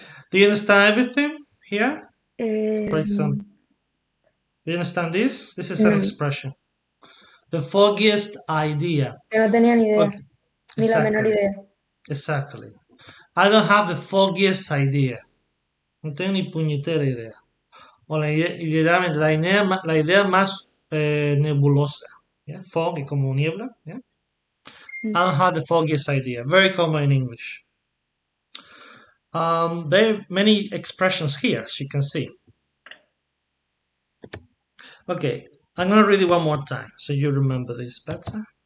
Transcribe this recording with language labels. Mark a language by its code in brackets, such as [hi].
[en] Do you understand everything here? For example, Um, do you understand this? This is an no. expression. The foggiest idea. [es] que no tenía ni idea, [en] Okay, [es] ni la menor [en] exactly. [es] idea. [en] Exactly. I don't have the foggiest idea. [es] No tengo ni puñetera idea. O literalmente la idea más nebulosa. ¿Ya? Fog es como niebla. ¿Ya? [en] I don't have the foggiest idea. Very common in English. There are many expressions here, as you can see. Okay, I'm gonna read it one more time so you remember this better.